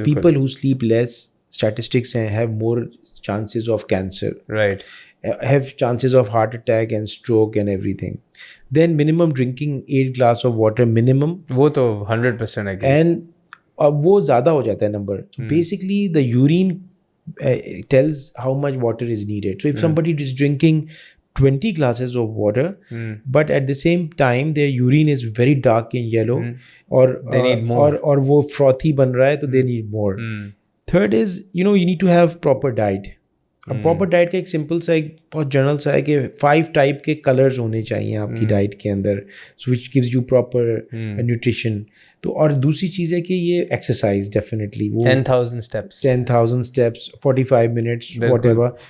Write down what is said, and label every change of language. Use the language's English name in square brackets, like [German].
[English] The people who sleep less, statistics ہیں, have more chances of cancer, right, have chances of heart attack and stroke and every thing. Then minimum drinking 8 glasses of water minimum, [Urdu] وہ تو 100% ہے. And اب وہ زیادہ ہو جاتا ہے number. [English] Basically the urine tells how much water is needed. So if somebody is drinking 20 glasses of water, but at the same time their urine is very dark and yellow, [Urdu] اور وہ frothy بن رہا ہے, تو [English] they need more. Third is you need to have proper diet. [Urdu] اب proper diet کا ایک simple سا ایک بہت جنرل سا ہے کہ 5 ٹائپ کے کلرز ہونے چاہیے آپ کی ڈائٹ کے اندر, [English] Which gives you proper nutrition. [Urdu] تو اور دوسری چیز ہے کہ یہ ایکسرسائز ڈیفینیٹلی, وہ [English] 10,000 steps 45 minutes whatever.